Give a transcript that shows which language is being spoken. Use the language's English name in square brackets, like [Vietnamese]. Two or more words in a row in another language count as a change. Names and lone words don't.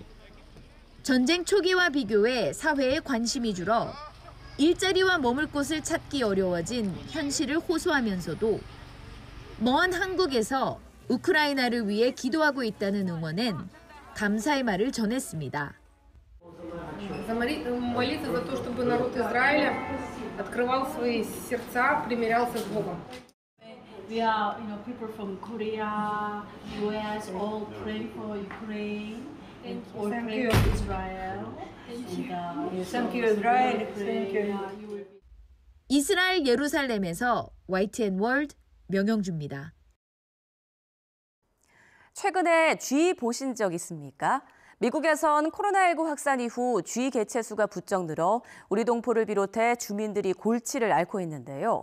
[Korean] 전쟁 초기와 비교해 사회에 관심이 줄어 일자리와 머물 곳을 찾기 어려워진 현실을 호소하면서도 먼 한국에서 우크라이나를 위해 기도하고 있다는 응원엔 감사의 말을 전했습니다. [Russian] Молиться за то, чтобы народ Израиля открывал свои сердца, примирялся с Богом. [English] We are, people from Korea, US, all praying for Ukraine, and all praying for Israel. Thank you, Israel. Thank you. [Korean] 이스라엘 예루살렘에서 YTN 월드 명영주입니다. 최근에 쥐 보신 적 있습니까? 미국에선 코로나19 확산 이후 쥐 개체 수가 부쩍 늘어 우리 동포를 비롯해 주민들이 골치를 앓고 있는데요.